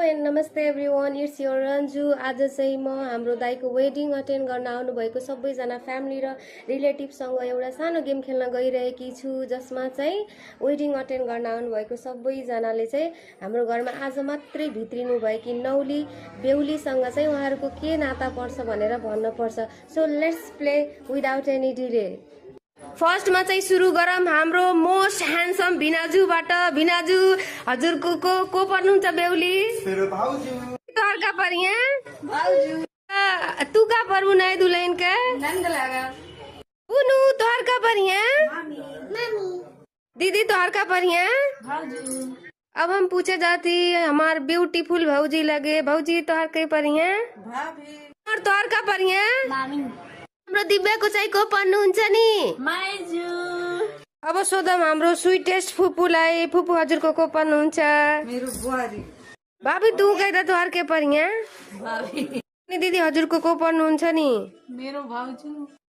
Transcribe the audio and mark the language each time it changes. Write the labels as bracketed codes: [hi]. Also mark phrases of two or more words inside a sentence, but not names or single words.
[ne] नमस्ते [en] everyone, it's your [ne] रन्जु। आज चाहिँ म हाम्रो दाइको [en] wedding attend [ne] गर्न आउनुभएको सबैजना फ्यामिली र रिलेटिभसँग एउटा सानो गेम खेल्न गइरहेकी छु, जसमा चाहिँ [en] wedding attend [ne] गर्न आउनुभएको सबैजनाले चाहिँ हाम्रो घरमा आज मात्रै भित्रिनु भएकी नौली बेहुलीसँग चाहिँ उहाँहरूको के नाता पर्छ भनेर भन्न पर्छ। [en] so let's play without any delay. [ne] फर्स्टमा चाहिँ सुरु गरौँ हाम्रो [en] most handsome [ne] भिनाजुबाट। भिनाजु, हजुरको को पर्नुहुन्छ बेहुली? मेरो भाउजू। [bho] तोहर का पर यहाँ? तू का पर बुनाए दुल्हन का? उनु तोहर का पर यहाँ? दीदी तोहर का पर यहाँ? अब हम पूछे जाती हमार ब्यूटीफुल भौजी लगे। भौजी तोहर के पर यहाँ? और तोहर का पर यहाँ? [ne] हाम्रो दिव्याको चाहिँ को पर्नुहुन्छ नि? माइजू। अब सोधम हाम्रो स्वीटेस्ट फुपूलाई। फुपू हजुरको को पर्नुहुन्छ? मेरो बुहारी। [bho] भाभी तू गए तोहर के पर यहाँ? भाभी। [ne] दिदी हजुरको को पर्नुहुन्छ नि? मेरो भाउजू।